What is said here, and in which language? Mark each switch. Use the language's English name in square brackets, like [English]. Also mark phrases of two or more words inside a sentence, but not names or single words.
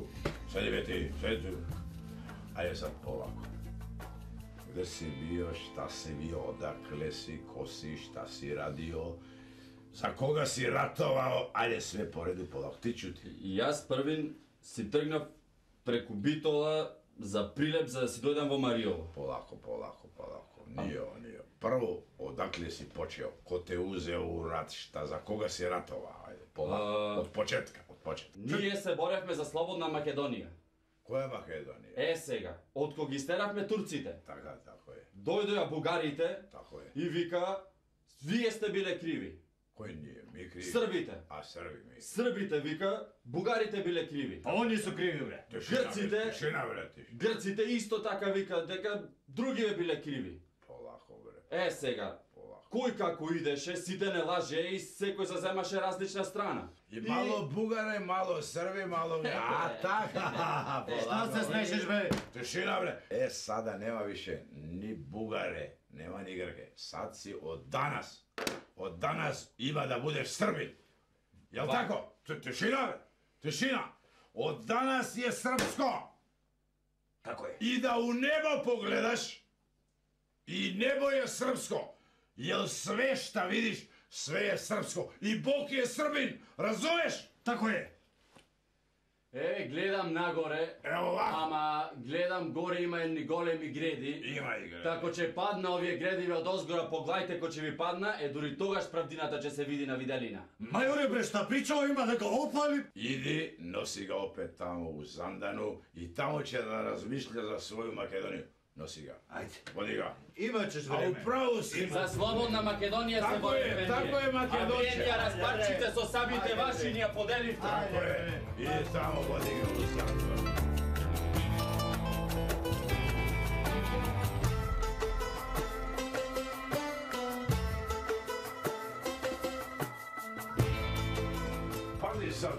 [Serbian] Sedi be ti, sedi tu. Ajde sad polako. Gde si bio, šta si bio, odakle si, ko si, šta si radio, za koga si ratovao, ajde sve po redu polako, ti čuti. [Macedonian] Јас првин си тргнав преку Битола за Прилеп за да си дојдам во Мариово. [Serbian] Polako. Nije. Prvo, odakle si počeo, ko te uzeo u rat, šta, za koga si ratovao, ajde, polako, od početka. [Macedonian] Ние се боревме за слободна Македонија. [Serbian] Koja je Makedonija? [Macedonian] Сега, од кога ги стеравме турците, [Serbian] Tako je, [Macedonian] дојдоа бугарите [Serbian] tako je. [Macedonian] и вика, вие сте биле криви. [Serbian] Koji nije, mi krivi. [Macedonian] Србите. [Serbian] A Srbi mi. [Macedonian] Србите вика, бугарите биле криви. [Serbian] А они су криви, бре. Tišina, bre, tišina. [Macedonian] Грците исто така вика дека другиве биле криви. [Serbian] Polako, bre, [Macedonian] Сега, [Serbian] polako. [Macedonian] кој како идеше, сите не лаже и секој заземаше различна страна. [Serbian] I malo Bugare, malo Srbi, malo... A tako, Šta se smešeš, bре? Tišina, bre. Sada nema više ni Bugare, nema ni Grke. Sad si od danas ima da budeš Srbin. Jel tako? Tišina, bre, tišina. Od danas je srpsko. Tako je. I da u nebo pogledaš, i nebo je srpsko. Jel sve šta vidiš, sve je srpsko. I Bog je Srbin, razumeš? Tako je. [Macedonian] Гледам нагоре, [Serbian] Evo ovako. [Macedonian] ама гледам горе има едни големи греди. [Serbian] Ima igre. [Macedonian] Тако ќе падна овие гредиви од озгора, поглајте кој ќе ви падна, дури тогаш правдината ќе се види на виделина. Мајоре, бре, [Serbian] šta pričao ima da ga opali? Idi, nosi ga opet tamo u Zandanu i tamo će da razmišlja za svoju Makedoniju. Nosi ga. Ajde. Vodi ga. Imaćeš A vreme. upravo si. [Macedonian] За слободна Македонија се [Serbian] Тако е, [Macedonian] бори [Serbian] тако е, Македонче. [Macedonian] А вие ја распарчите со сабите ваши, ни ја поделивте. [Serbian] Tako je. Idi tamo, vodi ga u Zandanu. Pazi sad.